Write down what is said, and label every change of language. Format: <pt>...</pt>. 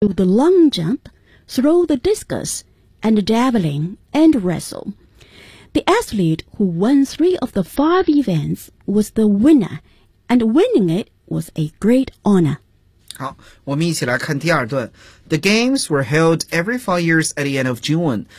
<en>Do the long jump, throw the discus, and javelin, and wrestle. The athlete who won three of the five events was the winner, and winning it was a great honor.</en> <zh>好，我们一起来看第二段。</zh> <en>The games were held every 4 years at the end of June.</en>